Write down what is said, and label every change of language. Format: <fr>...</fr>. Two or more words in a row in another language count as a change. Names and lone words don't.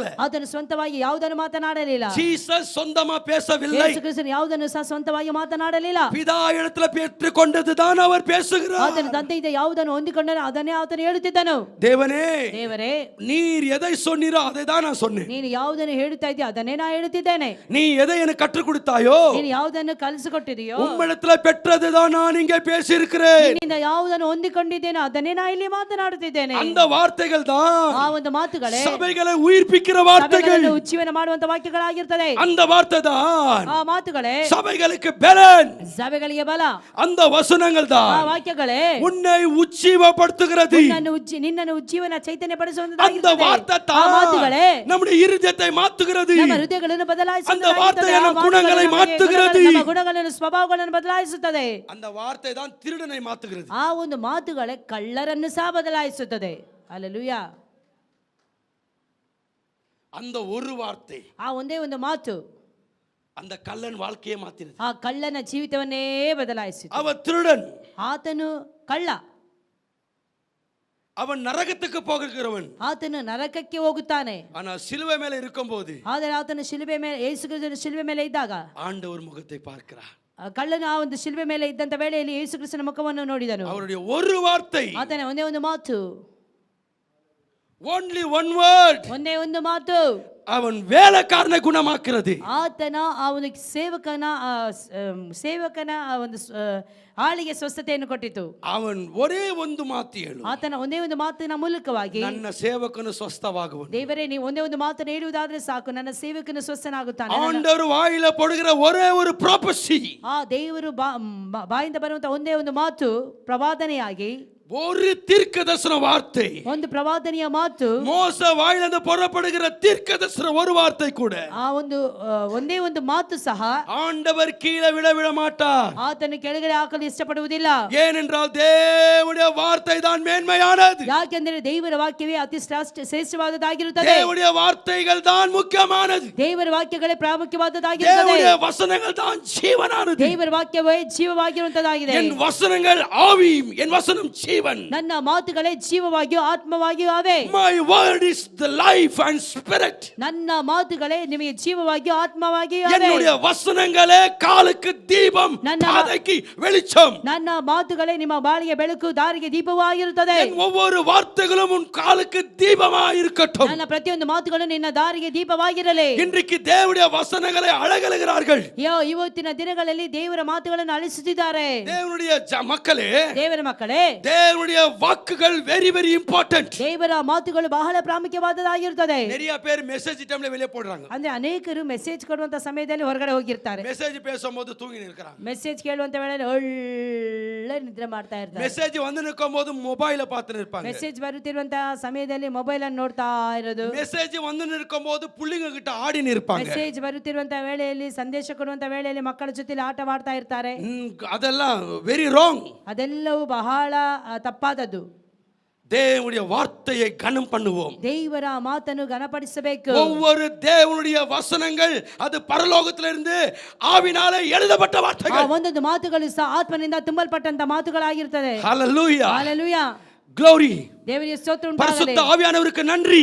<kn>ಆತನು ಸ್ವಂತವಾಗಿ ಯಾವುದನ್ನು ಮಾತನಾಡಲಿಲ್ಲ.</kn> <ta>ஜீசஸ் சொந்தமா பேசவில்லை.</ta> <kn>ಯೇಸು ಕ್ರಿಸ್ತನು ಯಾವುದನ್ನು ಸಹ ಸ್ವಂತವಾಗಿ ಮಾತನಾಡಲಿಲ್ಲ.</kn> <ta>பிதா இடத்துல பெற்றுக்கொண்டதுதான் அவர் பேசுகிறார்.</ta> <kn>ಆತನು ತಂದೆಯಿಂದ ಯಾವುದನ್ನು ಹೊಂದಿಕೊಂಡನು ಅದನ್ನೇ ಆತನು ಹೇಳುತ್ತಿದ್ದನು.</kn> <ta>தேவனே,</ta> <kn>ದೇವರೇ,</kn> <ta>நீர் எதை சொன்னீரோ அதை தான் நான் சொன்னேன்.</ta> <kn>ನೀನು ಯಾವುದನ್ನು ಹೇಳುತ್ತಾ ಇದೆಯೋ ಅದನ್ನೇ ನಾ ಹೇಳುತ್ತಿದ್ದೇನೆ.</kn> <ta>நீ எதை எனக்கு கற்றுக் கொடுத்தாயோ,</ta> <kn>ನೀನು ಯಾವುದನ್ನು ಕಲಿಸಿಕೊಟ್ಟಿದೆಯೋ</kn> <ta>உம்மிடத்துல பெற்றதுதான் நான் இங்கே பேசியிருக்கிறேன்.</ta> <kn>ನಿನ್ನಿಂದ ಯಾವುದನ್ನು ಹೊಂದಿಕೊಂಡಿದ್ದೇನೋ ಅದನ್ನೇ ನಾ ಇಲ್ಲಿ ಮಾತನಾಡುತ್ತಿದ್ದೇನೆ.</kn> <ta>அந்த வார்த்தைகள் தான்</ta> <kn>ಆ ಒಂದು ಮಾತುಗಳೇ</kn> <ta>சபைகளை உயிர்ப்பிக்கிற வார்த்தைகள்.</ta> <kn>ಉಜ್ಜೀವನ ಮಾಡುವಂತ ವಾಕ್ಯಗಳಾಗಿರ್ತದೆ.</kn> <ta>அந்த வார்த்தை தான்</ta> <kn>ಆ ಮಾತುಗಳೇ</kn> <ta>சபைகளுக்கு பலன்.</ta> <kn>ಸಭೆಗಳಿಗೆ ಬಲ.</kn> <ta>அந்த வசனங்கள்</ta> <kn>ಆ</kn> <ta>தான்</ta> <kn>ವಾಕ್ಯಗಳೇ</kn> <ta>உன்னை உஜ்ஜீவப்படுத்துகிறது.</ta> <kn>ನಿನ್ನನ್ನು ಉಜ್ಜೀವನ ಚೈತನ್ಯ</kn> <ta>அந்த</ta> <kn>ಪಡಿಸುವಂತದ್ದಾಗಿರುತ್ತದೆ.</kn> <ta>வார்த்தை</ta> <kn>ಆ</kn> <ta>தான்</ta> <kn>ಮಾತುಗಳೇ</kn> <ta>நம்முடைய இருதயத்தை மாத்துகிறது.</ta> <kn>ನಮ್ಮ ಹೃದಯಗಳನ್ನು</kn> <ta>அந்த வார்த்தை நம் குணங்களை மாத்துகிறது.</ta> <kn>ನಮ್ಮ ಗುಣಗಳನ್ನು ಸ್ವಭಾವಗಳನ್ನು ಬದಲಾಯಿಸುತ್ತದೆ.</kn> <ta>அந்த வார்த்தை தான் திருடனை மாத்துகிறது.</ta> <kn>ಆ ಒಂದು ಮಾತುಗಳೇ ಕಳ್ಳರನ್ನು ಸಹ ಬದಲಾಯಿಸುತ್ತದೆ. ಹಲ್ಲೆಲೂಯಾ.</kn> <ta>அந்த ஒரு வார்த்தை,</ta> <kn>ಆ ಒಂದೇ ಒಂದು ಮಾತು</kn> <ta>அந்த கள்ளன் வாழ்க்கையை மாத்தினது.</ta> <kn>ಆ ಕಳ್ಳನ ಜೀವಿತವನ್ನೇ ಬದಲಾಯಿಸಿತು.</kn> <ta>அவன் திருடன்,</ta> <kn>ಆತನು ಕಳ್ಳ.</kn> <ta>அவன் நரகத்துக்கு போகிறவன்.</ta> <kn>ಆತನು ನರಕಕ್ಕೆ ಹೋಗುತ್ತಾನೆ.</kn> <ta>ஆனா சிலுவை மேல இருக்கும்போது</ta> <kn>ಆದರೆ ಆತನು ಶಿಲುಬೆ ಮೇಲೆ, ಯೇಸು ಕ್ರಿಸ್ತನು ಶಿಲುಬೆ ಮೇಲೆ ಇದ್ದಾಗ</kn> <ta>ஆண்டவர் முகத்தை பார்க்கிறார்.</ta> <kn>ಕಳ್ಳನು ಆ ಒಂದು ಶಿಲುಬೆ ಮೇಲೆ ಇದ್ದಂತ ವೇಳೆಯಲ್ಲಿ ಯೇಸು ಕ್ರಿಸ್ತನ ಮುಖವನ್ನು ನೋಡಿದನು.</kn> <ta>அவருடைய ஒரு வார்த்தை,</ta> <kn>ಆತನ ಒಂದೇ ಒಂದು ಮಾತು,</kn> <en>only one word,</en> <kn>ಒಂದೇ ಒಂದು ಮಾತು</kn> <ta>அவன் வேலைக்காரனை குணமாக்குறது.</ta> <kn>ಆತನ ಆ ಒಂದು ಸೇವಕನ ಆ ಒಂದು ಆಳಿಗೆ ಸ್ವಸ್ಥತೆಯನ್ನು ಕೊಟ್ಟಿತು.</kn> <ta>அவன் ஒரே</ta> <kn>ಒಂದು ಮಾತು ಹೇಳು, ಆತನ ಒಂದೇ ಒಂದು ಮಾತಿನ ಮೂಲಕವಾಗಿ ನನ್ನ ಸೇವಕನು ಸ್ವಸ್ಥವಾಗುವನು. ದೇವರೇ, ನೀವು ಒಂದೇ ಒಂದು ಮಾತನ್ನು ಹೇಳುವುದಾದ್ರೆ ಸಾಕು, ನನ್ನ ಸೇವಕನು ಸ್ವಸ್ಥನಾಗುತ್ತಾನೆ.</kn> <ta>ஆண்டவர் வாயில போடுகிற ஒரே ஒரு ப்ராபசி,</ta> <kn>ಆ ದೇವರು ಬಾಯಿಂದ ಬರುವಂತ ಒಂದೇ ಒಂದು ಮಾತು ಪ್ರವಾದನೆಯಾಗಿ,</kn> <ta>ஒரு தீர்க்கதரிசன வார்த்தை,</ta> <kn>ಒಂದು ಪ್ರವಾದನೆಯ ಮಾತು,</kn> <ta>மோச வாயிலிருந்து புறப்படுகிற தீர்க்கதரிசன ஒரு வார்த்தை கூட,</ta> <kn>ಆ ಒಂದು ಒಂದೇ ಒಂದು ಮಾತು ಸಹ</kn> <ta>ஆண்டவர் கீழே விட மாட்டார்.</ta> <kn>ಆತನು ಕೆಳಗಡೆ ಹಾಕಲು ಇಷ್ಟಪಡುವುದಿಲ್ಲ.</kn> <ta>ஏனென்றால் தேவனுடைய வார்த்தை தான் மேன்மையானது.</ta> <kn>ಯಾಕೆಂದರೆ ದೇವರ ವಾಕ್ಯವೇ ಅತಿ ಶ್ರೇಷ್ಠವಾದದ್ದಾಗಿರುತ್ತದೆ.</kn> <ta>தேவனுடைய வார்த்தைகள் தான் முக்கியமானது.</ta> <kn>ದೇವರ ವಾಕ್ಯಗಳೇ ಪ್ರಾಮುಖ್ಯವಾದದ್ದಾಗಿರುತ್ತದೆ.</kn> <ta>தேவனுடைய வசனங்கள் தான் ஜீவனானது.</ta> <kn>ದೇವರ ವಾಕ್ಯವೇ ಜೀವವಾಗಿರುವಂತದ್ದಾಗಿದೆ.</kn> <ta>என் வசனங்கள் ஆவியும், என் வசனம் ஜீவன்.</ta> <kn>ನನ್ನ ಮಾತುಗಳೇ ಜೀವವಾಗಿಯೂ ಆತ್ಮವಾಗಿಯೂ ಅವೆ.</kn> <en>My word is the life and spirit.</en> <kn>ನನ್ನ ಮಾತುಗಳೇ ನಿಮಗೆ ಜೀವವಾಗಿಯೂ ಆತ್ಮವಾಗಿಯೂ ಅವೆ.</kn> <ta>என்னுடைய வசனங்களே காலுக்கு தீபம், பாதைக்கு வெளிச்சம்.</ta> <kn>ನನ್ನ ಮಾತುಗಳೇ ನಿಮ್ಮ ಬಾಳಿಗೆ ಬೆಳಕು, ದಾರಿಗೆ ದೀಪವೂ ಆಗಿರುತ್ತದೆ.</kn> <ta>என் ஒவ்வொரு வார்த்தைகளும் உன் காலுக்கு தீபமாய் இருக்கட்டும்.</ta> <kn>ನನ್ನ ಪ್ರತಿಯೊಂದು ಮಾತುಗಳು ನಿನ್ನ ದಾರಿಗೆ ದೀಪವಾಗಿರಲಿ.</kn> <ta>இன்றைக்கு தேவனுடைய வசனங்களை அழகழுகிறார்கள்.</ta> <kn>ಇವತ್ತಿನ ದಿನಗಳಲ್ಲಿ ದೇವರ ಮಾತುಗಳನ್ನು ಅಳಿಸುತ್ತಿದ್ದಾರೆ.</kn> <ta>தேவனுடைய மக்களே,</ta> <kn>ದೇವರ ಮಕ್ಕಳೇ,</kn> <ta>தேவனுடைய வாக்குகள்</ta> <en>very very important.</en> <kn>ದೇವರ ಮಾತುಗಳು ಬಹಳ ಪ್ರಾಮುಖ್ಯವಾದದ್ದಾಗಿರುತ್ತದೆ.</kn> <ta>நிறைய பேர்</ta> <en>message time</en> <ta>வெளிய போடுறாங்க.</ta> <kn>ಅಂದ್ರೆ ಅನೇಕರು ಮೆಸೇಜ್ ಕೊಡುವಂತ ಸಮಯದಲ್ಲಿ ಹೊರಗಡೆ ಹೋಗಿರ್ತಾರೆ.</kn> <ta>மெசேஜ் பேசும்போது தூங்கி நிற்கிறாங்க.</ta> <kn>ಮೆಸೇಜ್ ಕೇಳುವಂತ ವೇಳೆಯಲ್ಲಿ ಒಳ್ಳೆ ನಿದ್ರೆ ಮಾಡ್ತಾ ಇರ್ತಾರೆ.</kn> <ta>மெசேஜ் வந்து நிக்கும்போது ಮೊಬೈಲ್ பார்த்து நிற்பாங்க.</ta> <kn>ಮೆಸೇಜ್ ಬರುತ್ತಿರುವಂತ ಸಮಯದಲ್ಲಿ ಮೊಬೈಲ್ ಅನ್ನು ನೋಡ್ತಾ ಇರೋದು.</kn> <ta>மெசேஜ் வந்து நிக்கும்போது புள்ளிங்க கிட்ட ಆಡಿ நிற்பாங்க.</ta> <kn>ಮೆಸೇಜ್ ಬರುತ್ತಿರುವಂತ ವೇಳೆಯಲ್ಲಿ, ಸಂದೇಶ ಕೊಡುವಂತ ವೇಳೆಯಲ್ಲಿ ಮಕ್ಕಳ ಜೊತೆ ಆಟವಾಡ್ತಾ ಇರ್ತಾರೆ.</kn> <ta>அதெல்லாம்</ta> <en>very wrong.</en> <kn>ಅದೆಲ್ಲವೂ ಬಹಳ ತಪ್ಪಾದದ್ದು.</kn> <ta>தேவனுடைய வார்த்தையை கனம் பண்ணுவோம்.</ta> <kn>ದೇವರ ಮಾತನ್ನು ಘನಪಡಿಸಬೇಕು.</kn> <ta>ஒவ்வொரு தேவனுடைய வசனங்கள் அது பரலோகத்திலிருந்து ஆவினாலே எழுதப்பட்ட வார்த்தைகள்.</ta> <kn>ಒಂದೊಂದು ಮಾತುಗಳು ಸಹ ಆತ್ಮನಿಂದ ತುಂಬಲ್ಪಟ್ಟಂತ ಮಾತುಗಳಾಗಿರುತ್ತದೆ.</kn> <ta>ஹalleluya,</ta> <kn>ಹಲ್ಲೆಲೂಯಾ, glory. ದೇವರಿಗೆ ಸ್ತೋತ್ರ ಉಂಟಾಗಲಿ.</kn> <ta>பரிசுத்த ஆவியானவருக்கு நன்றி.</ta>